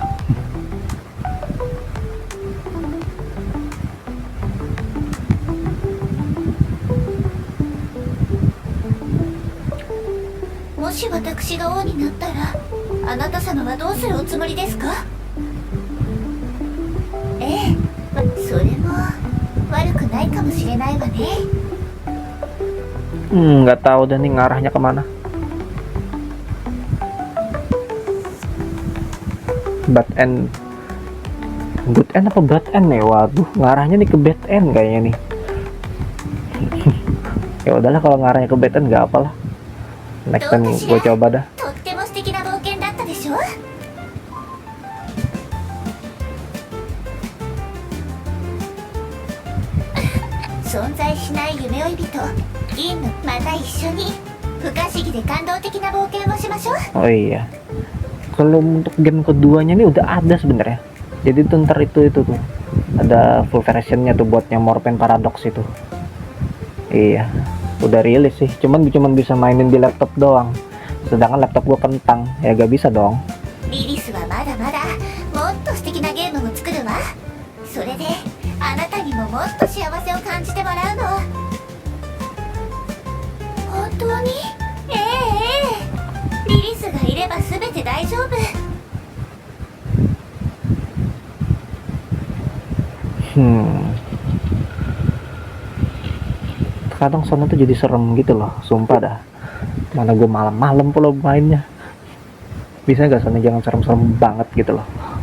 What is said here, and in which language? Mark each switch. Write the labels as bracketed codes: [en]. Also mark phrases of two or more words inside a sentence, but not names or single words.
[ja] Moshi 私が王になったら、あなた様はどうするおつもりですか？それも悪くないかもしれないわね。 [id] Nggak tahu dan nih ngarahnya kemana. [en] Bad end, good end apa bad end nih? [id] Waduh, ngarahnya nih ke [en] bad end [id] kayaknya nih. Ya udahlah kalau ngarahnya ke [en] bad end [id] nggak apalah. [en] Next time [id] gue coba dah. [ja] とっても素敵な冒険だったでしょ。 存在しない夢追い人銀の、また一緒に不可思議で感動的な冒険をしましょう。 [id] Oh iya, kalau untuk game keduanya nih udah ada sebenarnya. Jadi tuh ntar itu tuh ada [en] full versionnya [id] tuh buat yang Morphen Paradox itu. Iya, udah rilis sih. Cuman bisa mainin di laptop doang. Sedangkan laptop gua kentang, ya gak bisa dong. [ja] リリスはまだまだもっと素敵なゲームを作るわ。それであなたにももっと幸せを感じてもらうの。本当に？ええ、リリスがいれば全て大丈夫。 Hmm. [id] kadang sono tuh jadi serem gitu loh, sumpah dah. Mana gue malam-malam pula mainnya. Bisa gak sono jangan serem-serem banget gitu loh.